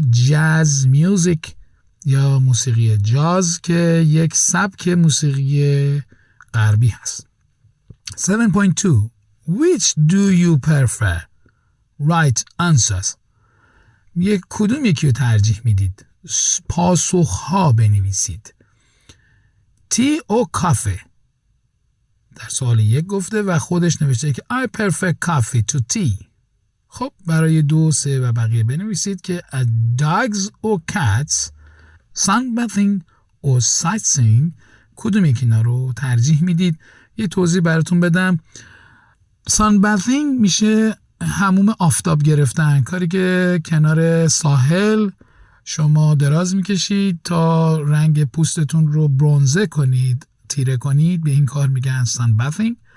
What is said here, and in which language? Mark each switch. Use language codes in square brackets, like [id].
[fa] jazz music یا موسیقی جاز که یک سبک موسیقی غربی هست. [en] 7.2 Which do you prefer? Right answers. [fa] یک کدوم یکی رو ترجیح میدید؟ پاسخها بنویسید. [en] tea or coffee؟ [fa] در سوال 1 گفته و خودش نوشته که [en] I prefer coffee to tea. [fa] خب برای 2, 3 و بقیه بنویسید که [en] dogs or cats, sunbathing or sightseeing، [fa] کدوم یکی اینا رو ترجیح میدید؟ یه توضیح براتون بدم. sunbathing میشه حموم آفتاب گرفتن، کاری که کنار ساحل شما دراز میکشید تا رنگ پوستتون رو برونزه کنید، تیره کنید، به این کار میگن sunbathing.